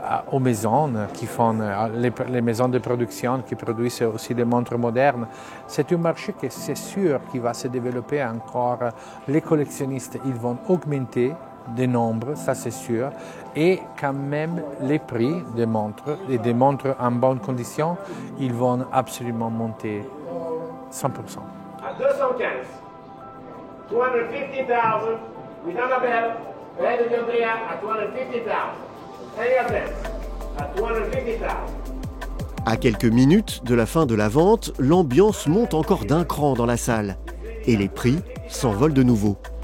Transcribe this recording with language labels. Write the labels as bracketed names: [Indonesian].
[French] aux maisons qui font, les maisons de production qui produisent aussi des montres modernes, c'est un marché que c'est sûr qu'il va se développer encore. Les collectionnistes, ils vont augmenter de nombre, ça c'est sûr, et quand même les prix des montres, et des montres en bonne condition, ils vont absolument monter 100%. [English] À 215, 250,000 with Annabelle, ahead of Andrea at 250,000. Any advance at 250,000. [French] À quelques minutes de la fin de la vente, l'ambiance monte encore d'un cran dans la salle et les prix s'envolent de nouveau.